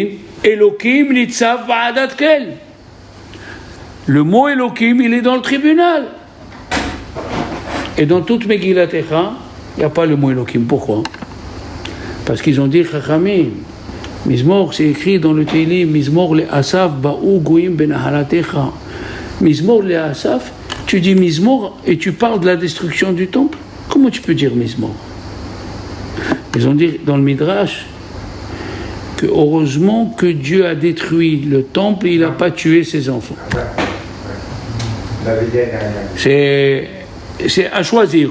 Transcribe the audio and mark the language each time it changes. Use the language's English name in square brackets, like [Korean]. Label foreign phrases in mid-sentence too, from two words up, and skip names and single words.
[Hebrew] אלוהים נצב בעדת אל. [French] Le mot Elohim, il est dans le tribunal. Et dans toute Megillat Echa, il n'y a pas le mot Elohim. Pourquoi? Parce qu'ils ont dit Chachamim. Mizmor, c'est écrit dans le Teilim, [Hebrew] מזמור לאסף באו גויים בנחלתך. מזמור לאסף, [French] tu dis Mizmor et tu parles de la destruction du temple. Comment tu peux dire Mizmor? Ils ont dit dans le Midrash que heureusement que Dieu a détruit le temple et il n'a pas tué ses enfants. C'est à choisir.